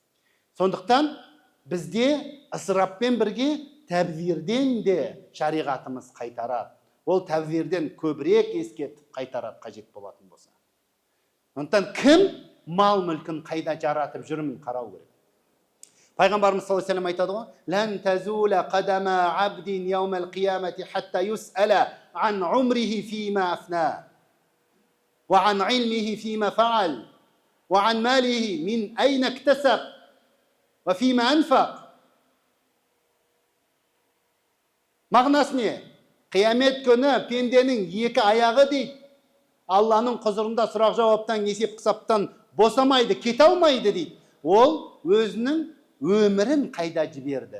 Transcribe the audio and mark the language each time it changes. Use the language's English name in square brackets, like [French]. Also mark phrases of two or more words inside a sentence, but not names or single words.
[Kazakh] Сондықтан бізде ысыраппен бірге тәбзирден де шариғатымыз қайтарады. Ол тәбзирден көбірек ескертіп қайтарады қажет болатын болса. Сондықтан кім мал мүлкін қайда жаратып жүрмін қарау керек. [Arabic] Пайғамбарымыз صلى الله عليه وسلم [Kazakh] айтады ғой: [Arabic] "لن تزول قدما عبد يوم القيامة حتى يسأل عن عمره فيما أفنى، وعن علمه فيما فعل، وعن ماله من أين اكتسب، وفيما أنفق." [Kazakh] Мағынасы не? Қиямет күні пенденің екі аяғы дейді, Алланың құзырында сұрақ жауаптан, есеп қысаптан босамайды, кете алмайды дейді. Ол өзінің өмірін қайда жіберді?